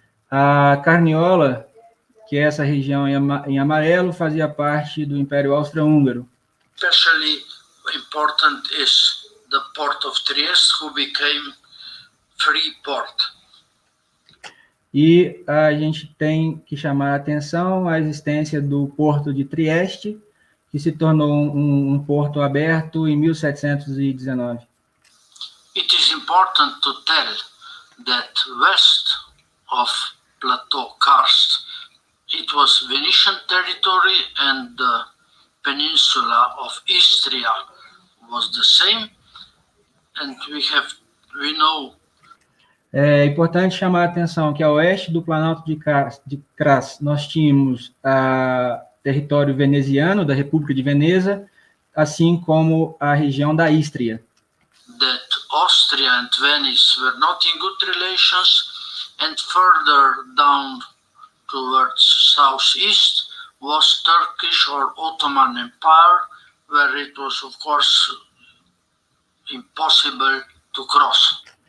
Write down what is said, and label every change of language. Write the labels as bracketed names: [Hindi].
[Portuguese] A Carniola, que é essa região em amarelo, fazia parte do Império Austro-Húngaro. [English] Especially important is the port of Trieste, who became free port. [Portuguese] E a gente tem que chamar a atenção à existência do porto de Trieste, que se tornou um porto aberto em 1719. [English] It is important to tell that west of Plateau Karst, it was Venetian territory, and the peninsula of Istria was the same, and we know. [Portuguese] É importante chamar a atenção que a oeste do Planalto de Kranjc nós tínhamos o território veneziano, da República de Veneza, assim como a região da Istria. [English] That Austria and Venice were not in good relations, and further down towards southeast was Turkish or Ottoman Empire, where it was, of course, impossible to cross.